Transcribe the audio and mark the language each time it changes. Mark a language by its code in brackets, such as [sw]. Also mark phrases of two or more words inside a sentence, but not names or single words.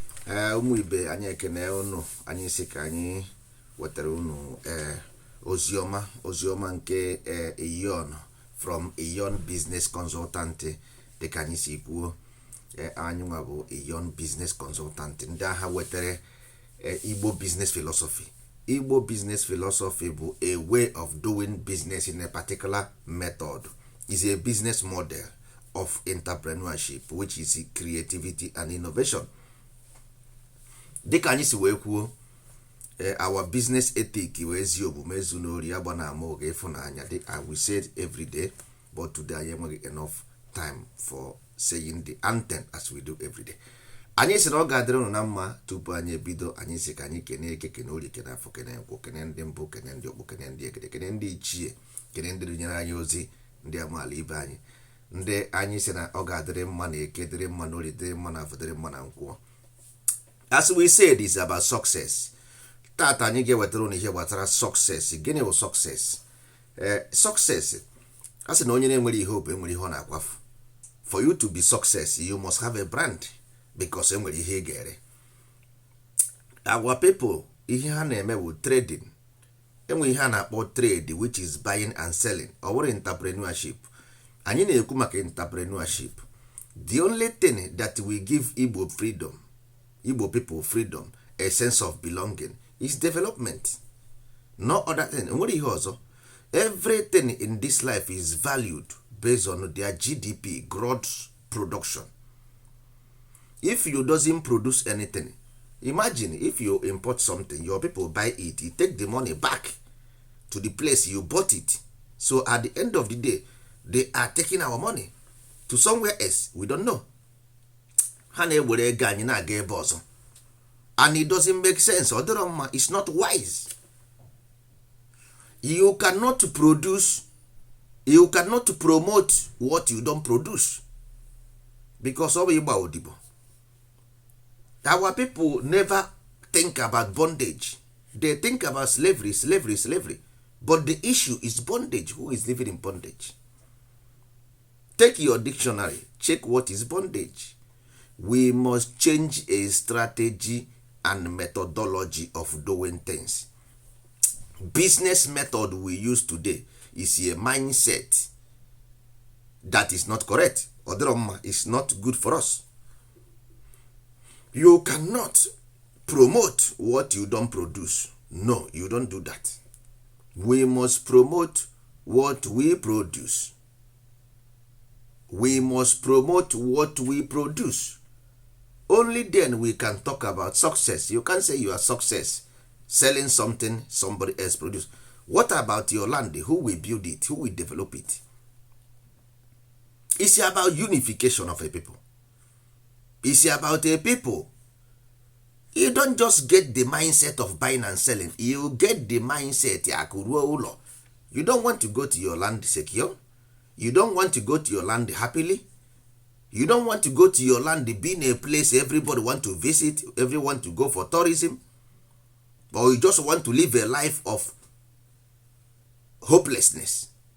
[ig] Eh, ụmụ ibe, anyị ekene unu. Anyị sị ka anyị wetara unu, eh, oziọma, oziọma nke, eh, Iyon from Iyon Business Consultant. Dịka anyị si kwuo, eh, anyị nwa bụ Iyon Business Consultant. Ndị agha wetara, eh, Igbo Business Philosophy. [en] Igbo Business Philosophy bụ a way of doing business in a particular method. Is a business model of entrepreneurship, which is creativity and innovation. [ig] Dịka anyị si wee kwuo, eh, [en] our business ethic [ig] wee ezi omume, ezu n'ori, agba na ama oge, ịfụnanya. Dị, [en] I will say it every day, but today [ig] anyị enweghị [en] enough time for saying the anthem as we do every day. [ig] Anyị sị na ọ ga-adịrị unu na mma. Tupu anyị ebido, anyị sị ka anyị kene eke, kene orie, kene afọ, kene nkwụ, kene ndị mbụ, kene ndị ọkpụ, kene ndị egede, kene ndị ichie, kene ndị nyere anyị ozi, ndị amaala ibe anyị. Ndị anyị sị na ọ ga-adịrị mma na eke, dịrị mma na orie, dịrị mma na afọ, dịrị mma na nkwụ. [en] As we said, it's about success. [ig] Tata anyị ga-ewetara unu ihe gbasara success. Gịnị bụ success? Eh, success, a sị na onye na-enwere ihe ọ bụ, enwere ihe ọ na-akwafu. [en] For you to be success, you must have a brand, because [ig] enwere ihe ị ga-ere. [en] Our people, [ig] ihe ha na-eme bụ trading. Enwe ihe a na-akpọ trade, [en] which is buying and selling. [ig] Ọ bụrụ entrepreneurship. Anyị na-ekwu maka entrepreneurship. [en] The only thing that we give Igbo freedom, Igbo people freedom, a sense of belonging, is development. No other thing. [ig] Enwere ihe ọzọ. [en] Everything in this life is valued based on their G D P, gross production. If you doesn't produce anything, imagine if you import something, your people buy it, you take the money back to the place you bought it. So at the end of the day, they are taking our money to somewhere else. We don't know. [ig] Ha na-ewere ego anyị na-aga ebe ọzọ. [en] And it doesn't make sense. [ig] Ọ dịrọ mma. [en] It's not wise. You cannot produce, you cannot promote what you don't produce. [ig] Because ọ bụ ịgba odibo. [en] Our people never think about bondage. They think about slavery, slavery, slavery. But the issue is bondage. Who is living in bondage? Take your dictionary. Check what is bondage. We must change a strategy and methodology of doing things. Business method we use today is a mindset that is not correct. [ig] Ọ dịrọ mma, [en] it's not good for us. You cannot promote what you don't produce. No, you don't do that. We must promote what we produce. We must promote what we produce. Only then we can talk about success. You can't say you are success selling something somebody else produce. What about your land? Who will build it? Who will develop it? It's about unification of a people. It's about a people. You don't just get the mindset of buying and selling. You get the mindset, [ig] "Akụ ruo ụlọ." [en] You don't want to go to your land secure. You don't want to go to your land happily. You don't want to go to your land being a place everybody want to visit, everyone to go for tourism. Or you just want to live a life of hopelessness.